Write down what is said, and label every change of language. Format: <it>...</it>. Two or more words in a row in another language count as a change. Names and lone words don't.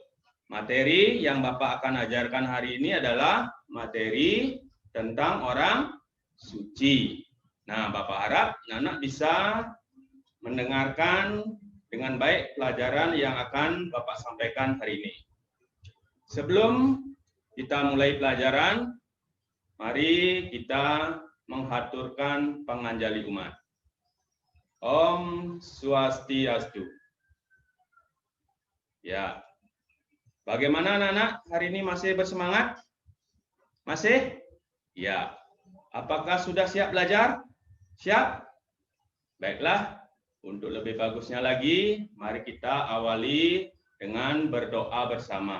<id>Materi yang Bapak akan ajarkan hari ini adalah materi tentang orang suci. Nah, Bapak harap anak bisa mendengarkan dengan baik pelajaran yang akan Bapak sampaikan hari ini. Sebelum kita mulai pelajaran, mari kita menghaturkan panganjali umat. Om Swastiastu. Ya. Bagaimana anak-anak hari ini masih bersemangat? Masih? Ya. Apakah sudah siap belajar? Siap? Baiklah. Untuk lebih bagusnya lagi, mari kita awali dengan berdoa bersama.</id>